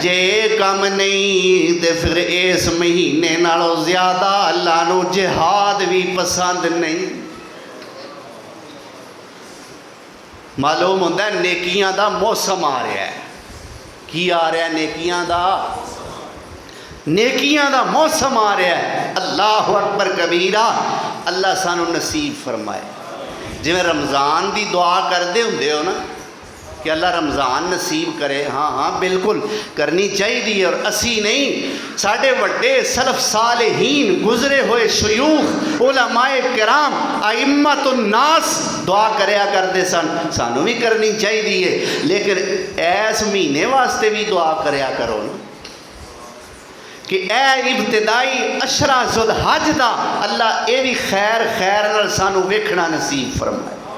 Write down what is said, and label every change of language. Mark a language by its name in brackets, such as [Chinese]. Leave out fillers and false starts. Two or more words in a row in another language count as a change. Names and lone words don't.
[Punjabi] ਜੇ ਕਾਮ ਨਹੀਂ ਤੇ ਫਿਰ ਇਸ ਮਹੀਨੇ ਨਾਲੋਂ ਜ਼ਿਆਦਾ ਅੱਲਾਹ ਨੂੰ ਜਿਹਾਦ ਭੀ ਪਸੰਦ ਨਹੀਂ। ਮਾਲੂਮ ਹੋਂਦਾ ਹੈ ਨੇਕੀਆਂ ਦਾ ਮੌਸਮ ਆ ਰਹਾ ਹੈ। ਕੀ ਆ ਰਹਾ ਹੈ? ਨੇਕੀਆਂ ਦਾ, ਨੇਕੀਆਂ ਦਾ ਮੌਸਮ ਆ ਰਹਾ ਹੈ। [Arabic] الله أكبر كبيرا. [Punjabi] ਅੱਲਾਹ ਸਾਨੂੰ ਨਸੀਬ ਫ਼ਰਮਾਏ। ਜਿਵੇਂ ਰਮਜ਼ਾਨ ਕੀ ਦੁਆ ਕਰਤੇ ਹੋਂਦੇ ਹੋ ਨਾ, ਕਿ ਅੱਲਾਹ ਰਮਜ਼ਾਨ ਨਸੀਬ ਕਰੇ। ਹਾਂ ਹਾਂ ਬਿਲਕੁਲ ਕਰਨੀ ਚਾਹੀਏ। ਔਰ ਅਸੀ ਨਹੀਂ, ਸਾਡੇ ਵੱਡੇ ਸਲਫ਼ ਸਾਲੇਹੀਨ ਗੁਜ਼ਰੇ ਹੁਏ ਸ਼ਯੂਖ਼ ਉਲਮਾਏ ਕਿਰਾਮ [Arabic] أئمة الناس [Punjabi] ਦੁਆ ਕਰਿਆ ਕਰਤੇ ਸਨ, ਸਾਨੂੰ ਭੀ ਕਰਨੀ ਚਾਹੀਏ। ਲੇਕਿਨ ਇਸ ਮਹੀਨੇ ਵਾਸਤੇ ਭੀ ਦੁਆ ਕਰਿਆ ਕਰੋ ਨਾ ਕਿ ਏ ਇਬਤਿਦਾਈ ਅਸ਼ਰਾ ਜ਼ੁਲ ਹੱਜ ਦਾ ਅੱਲਾਹ ਯੇ ਭੀ ਖ਼ੈਰ ਖ਼ੈਰ ਨਾਲ ਸਾਨੂੰ ਵੇਖਣਾ ਨਸੀਬ ਫ਼ਰਮਾਏ।